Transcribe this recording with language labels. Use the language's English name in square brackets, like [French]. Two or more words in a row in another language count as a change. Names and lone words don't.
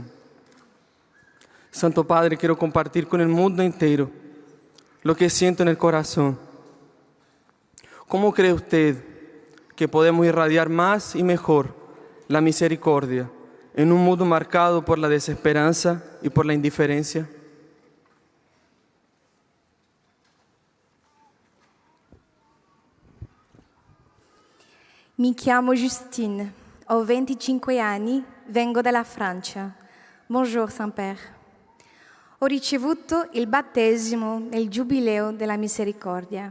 [Spanish] Santo Padre, quiero compartir con el mundo entero lo que siento en el corazón. ¿Cómo cree usted que podemos irradiar más y mejor la misericordia en un mundo marcado por la desesperanza y por la indiferencia? [Italian] Mi chiamo Justine, ho 25 anni, vengo dalla Francia. [French] Bonjour, Saint-Père. [Italian] Ho ricevuto il battesimo nel Giubileo della Misericordia.